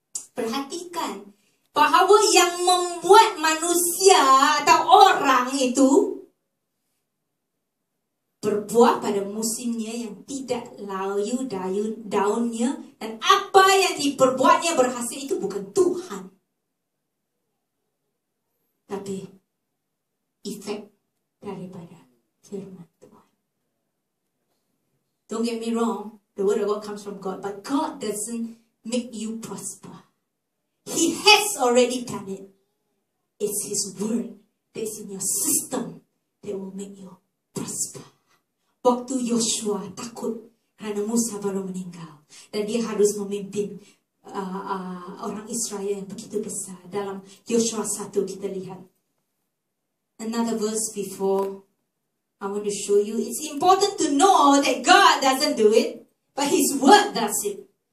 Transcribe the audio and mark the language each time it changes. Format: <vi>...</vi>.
<id>Perhatikan bahawa yang membuat manusia atau orang itu berbuah pada musimnya, yang tidak layu daunnya, dan apa yang diperbuatnya berhasil, itu bukan Tuhan, tapi efek daripada firman Tuhan.</id> <en>Don't get me wrong, the word of God comes from God, but God doesn't make you prosper. He has already done it. It's His word that's in your system that will make you prosper.</en> <id>Waktu Yosua takut karena Musa baru meninggal, dan dia harus memimpin orang Israel yang begitu besar. Dalam Yosua 1 kita lihat.</id> <en>Another verse before I want to show you. It's important to know that God doesn't do it, but His word does it.</en>